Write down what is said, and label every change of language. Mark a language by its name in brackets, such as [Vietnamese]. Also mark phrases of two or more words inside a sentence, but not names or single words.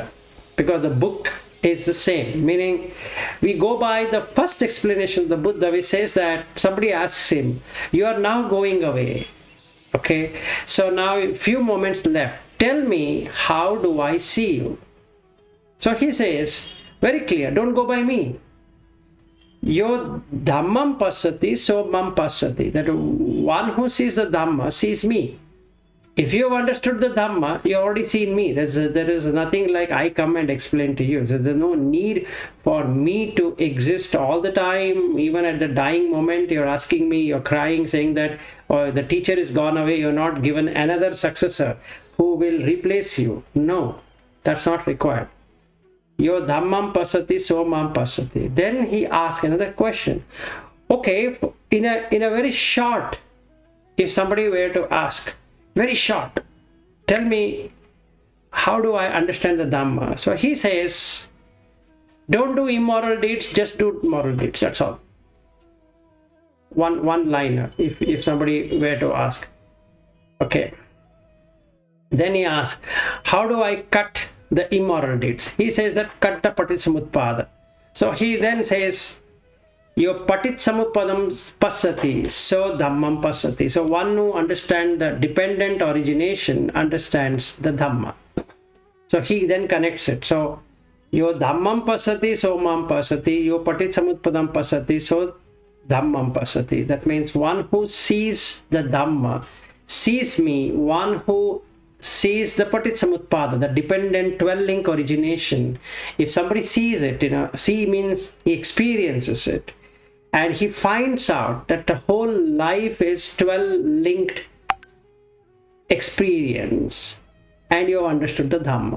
[English] Because the book is the same. Meaning, we go by the first explanation of the Buddha, which says that somebody asks him, you are now going away. Okay, so now a few moments left. Tell me, how do I see you? So he says, very clear, don't go by me. [Pali] Yo dhammam passati, so mam passati. [English] That one who sees the Dhamma sees me. If you have understood the Dhamma, you have already seen me. There is nothing like I come and explain to you. There's no need for me to exist all the time. Even at the dying moment, you're asking me, you're crying, saying that the teacher is gone away, you're not given another successor who will replace you. No, that's not required. [Pali] Yo dhammam passati, so mam passati. [English] Then he asks another question. Okay, in a very short, if somebody were to ask, very short, tell me, how do I understand the Dhamma? So he says, don't do immoral deeds, just do moral deeds, that's all. One liner, if somebody were to ask. Okay. Then he asks, how do I cut the immoral deeds? He says that cut the paticamutpada. So he then says, [Pali] your paticamutpadam passati, so dhammam passati. [English] So one who understands the dependent origination understands the Dhamma. So he then connects it. [Pali] So your dhammam passati, so mam passati, your paticamutpadam passati, so dhammam passati. [English] That means one who sees the Dhamma sees me. One who sees the paticamutpada, the dependent 12-link origination. If somebody sees it, see means he experiences it, and he finds out that the whole life is 12-linked experience, and you have understood the Dhamma.